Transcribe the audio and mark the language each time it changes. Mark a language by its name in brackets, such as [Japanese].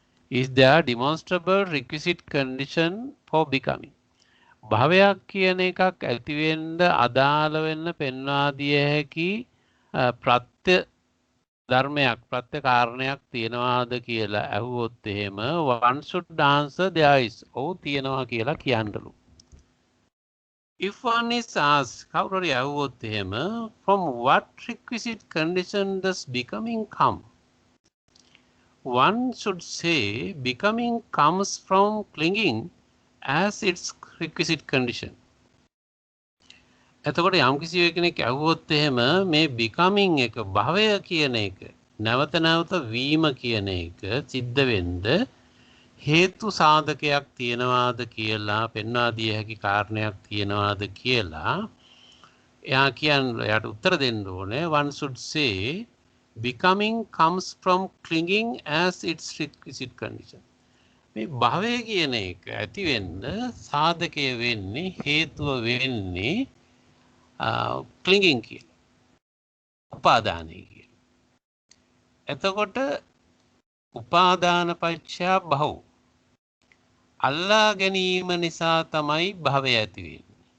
[English] Is there demonstrable requisite condition for becoming? [Sinhala] භවයක් කියන එකක් ඇති වෙන්න අදාළ වෙන්න පෙන්වා දිය හැකි ප්‍රත්‍ය ධර්මයක් ප්‍රත්‍ය කාරණයක් තියනවාද කියලා ඇහුවොත් එහෙම [English] one should answer there is. [Sinhala] ඔව් තියනවා කියලා කියන්නලු. [English] If one is asked, [Sinhala] කවුරු හරි ඇහුවොත් එහෙම [English] from what requisite condition does becoming come? One should say becoming comes from clinging as its requisite condition. [Sinhala] එතකොට යම් කිසි කෙනෙක් ඇහුවොත් එහෙම මේ becoming එක භවය කියන එක නැවත නැවත වීම කියන එක සිද්ධ වෙන්න හේතු සාධකයක් තියනවාද කියලා පෙන්වා දිය හැකි කාරණයක් තියනවාද කියලා එයා කියන්නේ එයාට උත්තර දෙන්න ඕනේ. [English] One should say becoming comes from clinging as its requisite condition. [Sinhala] මේ භවය කියන එක ඇති වෙන්න සාධකය වෙන්නේ හේතුව වෙන්නේ clinging කියලා. උපාදානය කියලා. එතකොට උපාදාන පච්චා භව අල්ලා ගැනීම නිසා තමයි භවය ඇති වෙන්නේ.